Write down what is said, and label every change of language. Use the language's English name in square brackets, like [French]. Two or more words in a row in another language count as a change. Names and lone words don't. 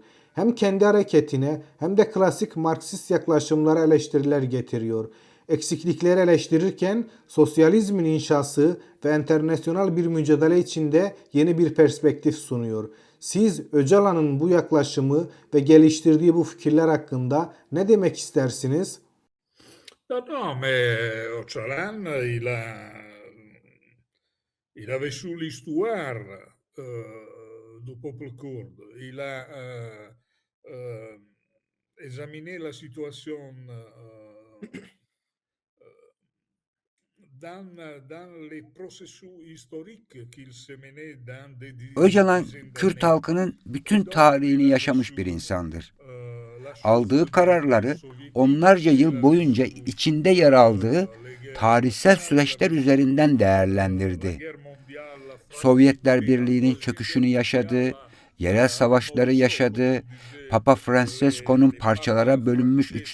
[Turkish] Hem kendi hareketine hem de klasik Marksist yaklaşımlara eleştiriler getiriyor. Eksiklikleri eleştirirken sosyalizmin inşası ve enternasyonal bir mücadele içinde yeni bir perspektif sunuyor. Siz Öcalan'ın bu yaklaşımı ve geliştirdiği bu fikirler hakkında ne demek istersiniz? [French] Non, mais Öcalan, il a vécu l'histoire du peuple kurde. Il a examiné la situation dans les processus historiques qu'il se menait dans des [Turkish] Öcalan, Kürt halkının bütün tarihini yaşamış bir insandır. Aldığı kararları onlarca yıl boyunca içinde yer aldığı tarihsel süreçler üzerinden değerlendirdi. Sovyetler Birliği'nin çöküşünü yaşadı, yerel savaşları yaşadı, Papa Francesco'nun parçalara bölünmüş 3.